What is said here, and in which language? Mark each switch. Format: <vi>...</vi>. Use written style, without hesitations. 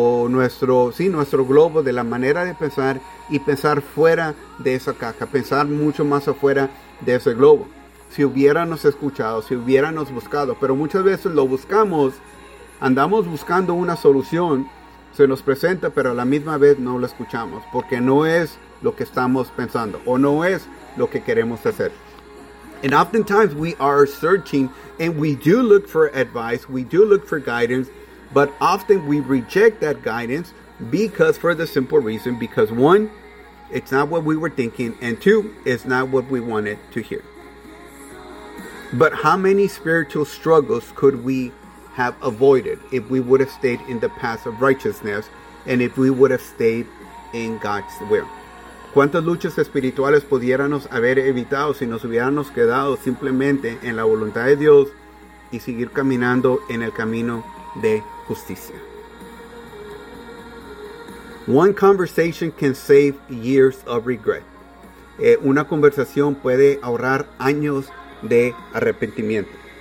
<es>nuestro globo de la manera de pensar y pensar fuera de esa caja, pensar mucho más afuera de ese globo? Si hubiéramos escuchado, si hubiéramos buscado, pero muchas veces lo buscamos, andamos buscando una solución, se nos presenta, pero a la misma vez no lo escuchamos porque no es lo que estamos pensando o no es lo que queremos hacer.</es> <en>And oftentimes we are searching and we do look for advice, we do look for guidance, but often we reject that guidance because for the simple reason, because one, it's not what we were thinking, and two, it's not what we wanted to hear. But how many spiritual struggles could we have avoided if we would have stayed in the path of righteousness and if we would have stayed in God's will?</en> <es>¿Cuántas luchas espirituales pudiéramos haber evitado si nos hubiéramos quedado simplemente en la voluntad de Dios y seguir caminando en el camino de justicia?</es> <en>One conversation can save years of regret.</en> <es>Una conversación puede ahorrar años de arrepentimiento.</es>